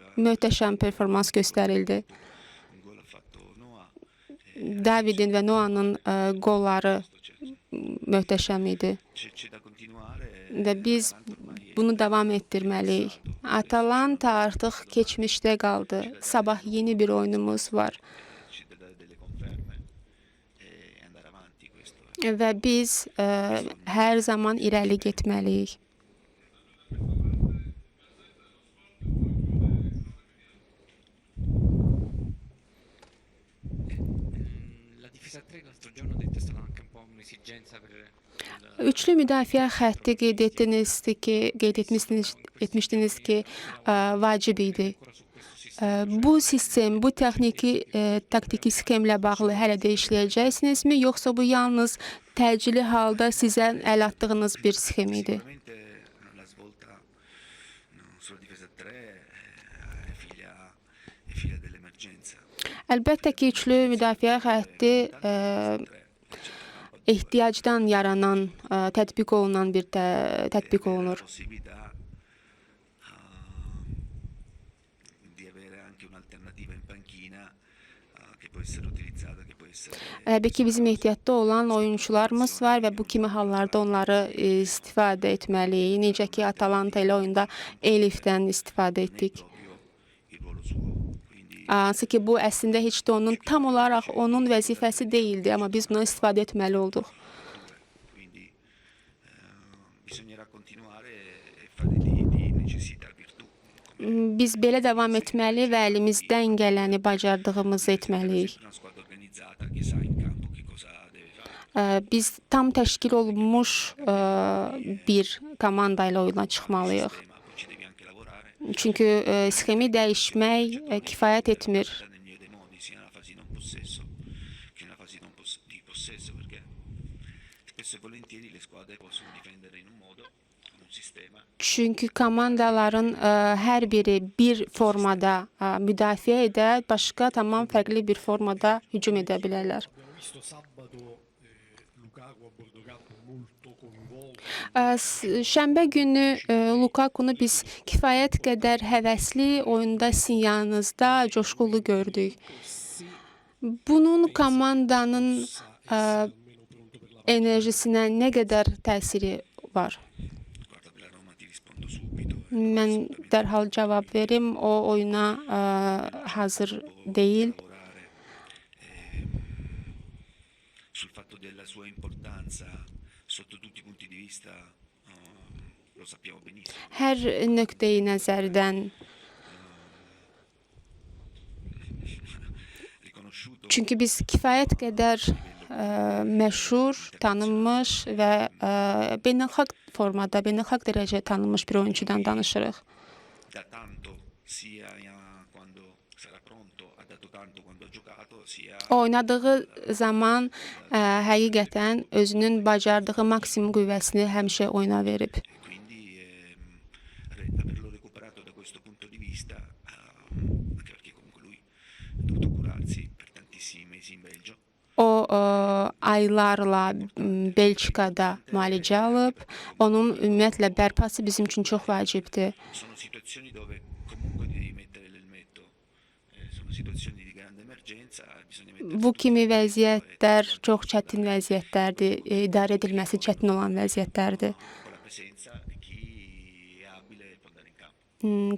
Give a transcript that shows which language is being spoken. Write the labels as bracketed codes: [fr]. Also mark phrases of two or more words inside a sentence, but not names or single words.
[az] möhtəşəm performans göstərildi. [it] Un gol ha fatto Noah. [az] Davidin və Noah'nın qolları möhtəşəm idi [it] C'è da continuare. [az] və biz bunu davam etdirməliyik. Atalanta artıq keçmişdə qaldı. Sabah yeni bir oyunumuz var [it] Ci da dare delle conferme e andare avanti questo. [az] və biz hər zaman irəli getməliyik. [it] La difesa 3 l'altro giorno ha detto è stata anche un po' un'esigenza per il [az] Üçlü müdafiə xətti etmişdiniz ki, vacib idi. [it] ancora su questo sistema. [az] Bu sistem, bu taktiki sxemlə bağlı hələ də işləyəcəksinizmi, yoxsa bu yalnız təcili halda sizə əl atdığınız bir sxem idi? [it] Sicuramente la svolta sulla difesa 3 è figlia dell'emergenza. [az] Əlbəttə ki, üçlü müdafiə xətti ehtiyacdan yaranan, tətbiq olunan bir tətbiq olunur. [it] La possibilità di avere anche un'alternativa in panchina che può essere utilizzata, che può essere [az] Əlbəttə ki, bizim ehtiyatda olan oyunçularımız var və bu kimi hallarda onları istifadə etməliyik. Necə ki, Atalanta ilə oyunda Elifdən istifadə etdik. [it] proprio il ruolo suo. Quindi [az] Hansı ki, bu əslində heç də onun tam olaraq onun vəzifəsi deyildi, amma biz buna istifadə etməli olduq. [it] quindi bisognerà continuare e fare di necessità virtù. [az] Biz belə davam etməli və əlimizdən gələni bacardığımızı etməliyik. [it] Una squadra organizzata che sa in campo che cosa deve fare. [az] Biz tam təşkil olunmuş bir komanda ilə oyuna çıxmalıyıq. [it] Ma poi ci devi anche lavorare [az] Çünki sxemi dəyişmək kifayət etmir. [it] nel mio dei modi, sia nella fase di non possesso che nella fase di possesso, perché spesso e volentieri le squadre possono difendere in un modo, con un sistema, [az] Çünki komandaların hər biri bir formada müdafiə edə, başqa tamam fərqli bir formada hücum edə bilərlər. [it] Abbiamo visto sabato Lukaku a bordo campo molto coinvolto. [az] Şənbə günü Lukakunu biz kifayət qədər həvəsli oyunda sizin yanınızda coşqulu gördük. Bunun komandanın enerjisinə nə qədər təsiri var? [it] Guarda, per la Roma ti rispondo subito. [az] Mən dərhal cavab verim, o oyuna hazır deyil. [it] Lavorare sul fatto della sua importanza sotto tutti i punti di vista, lo sappiamo benissimo. [az] Hər nöqteyi nəzərdən, [it] Riconosciuto [az] çünki biz kifayət qədər məşhur, tanınmış və beynəlxalq formada, beynəlxalq dərəcədə tanınmış bir oyuncudan danışırıq. [it] da tanto sia quando sarà pronto, ha dato tanto quando ha giocato, sia [az] Oynadığı zaman həqiqətən özünün bacardığı maksimum qüvvəsini həmişə oyuna verib. [it] quindi averlo recuperato da questo punto di vista, anche perché comunque lui ha dovuto curarsi per tantissimi mesi in Belgio. [az] O aylarla Belçikada müalicə alıb. Onun ümumiyyətlə bərpası bizim üçün çox vacibdir. [it] Sono situazioni dove comunque devi mettere l'elmetto, sono situazioni di grande emergenza, bisogna mettere [az] Bu kimi vəziyyətlər çox çətin vəziyyətlərdir. İdarə edilməsi çətin olan vəziyyətlərdir. [it] con la presenza di chi è abile può andare in campo.